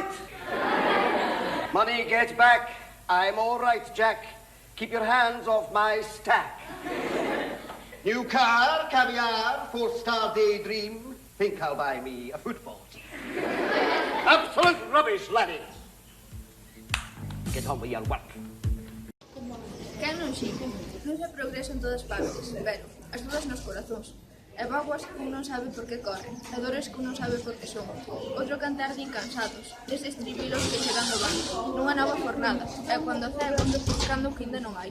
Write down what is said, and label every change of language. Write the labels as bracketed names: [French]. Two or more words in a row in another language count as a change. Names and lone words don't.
[English] Money, get back. I'm all right, Jack. Keep your hands off my stack. New car, caviar, four-star daydream. Think I'll buy me a football team. Absolute rubbish, laddie. Get on with your work. [Galician] Quen non xique? Non se progresa en todas partes, pero as dudas nos corazóns. E vaguas que un non sabe por que corren, e dores que un non sabe por que son. Outro cantar de incansados, desde estribilos que chegan do banco, nunha nova jornada, e cando cegan, buscando o que ainda non hai.